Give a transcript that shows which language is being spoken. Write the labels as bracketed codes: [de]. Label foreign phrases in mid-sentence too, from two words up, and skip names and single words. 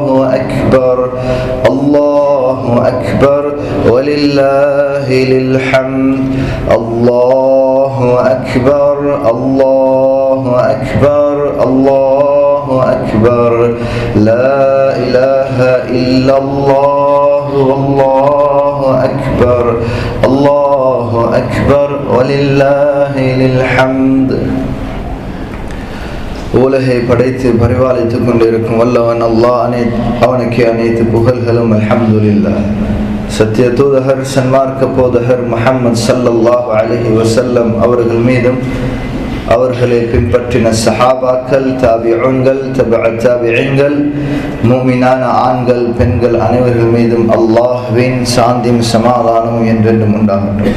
[ar] أكبر الله أكبر ولله الحمد الله أكبر الله أكبر الله أكبر لا إله إلا الله والله أكبر الله أكبر ولله الحمد. [ta] உலகை படைத்து பரிபாலித்துக் கொண்டிருக்கும் வல்லவன் அல்லாஹ், அவனுக்கு அனைத்து புகழ்களும். [ar] الحمد لله. [ta] சத்திய தூதகர் சன்மார்க்க போதகர் முஹம்மது [ar] صلى الله عليه وسلم [ta] அவர்கள் மீதும் அவர்களை பின்பற்றின சஹாபாக்கள், தாபிஊன்கள், தபஅத் தாபிஈன்கள், முஃமினான ஆண்கள் பெண்கள் அனைவர்கள் மீதும் அல்லாஹ்வின் சாந்தியும் சமாதானமும் என்றென்றும் உண்டாகட்டும்.